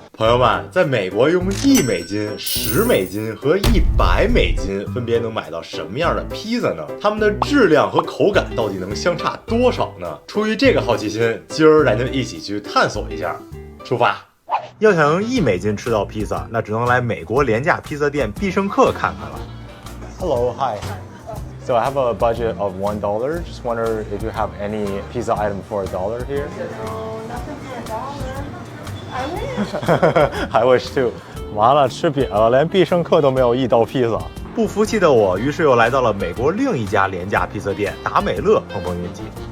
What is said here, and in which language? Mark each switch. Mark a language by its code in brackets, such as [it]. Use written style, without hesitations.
[zh] 朋友们，在美国用1美金、10美金和100美金分别能买到什么样的披萨呢？它们的质量和口感到底能相差多少呢？出于这个好奇心，今儿咱就一起去探索一下。出发！要想用1美金吃到披萨，那只能来美国廉价披萨店必胜客看看了。 [en] Hello, hi. So I have a budget of $1. Just wonder if you have any pizza item for $1 here? No, nothing for $1. I wish. I wish too. [zh] 完了，吃瘪了，连必胜客都没有1刀披萨。不服气的我，于是又来到了美国另一家廉价披萨店达美乐碰碰运气。